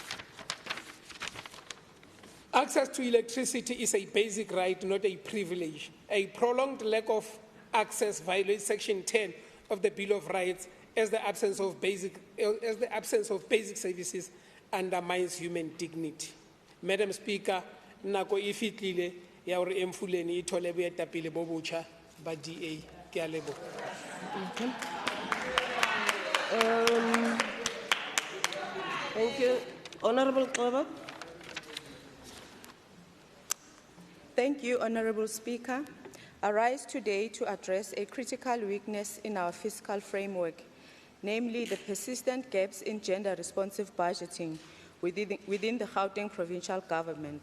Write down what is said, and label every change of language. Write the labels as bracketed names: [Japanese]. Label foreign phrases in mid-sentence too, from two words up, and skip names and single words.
[English] Access to electricity is a basic right, not a privilege. A prolonged lack of access violates Section 10 of the Bill of Rights, as the absence of basic services undermines human dignity. Madam Speaker, [Southern Sotho] nako ifitlile ya hore Mfuleni e thole boetapele bo botjha ba DA. Ke a leboha. [English] Thank you. Honourable Qoba. Thank you, Honourable Speaker. I rise today to address a critical weakness in our fiscal framework, namely the persistent gaps in gender-responsive budgeting within the Gauteng provincial government.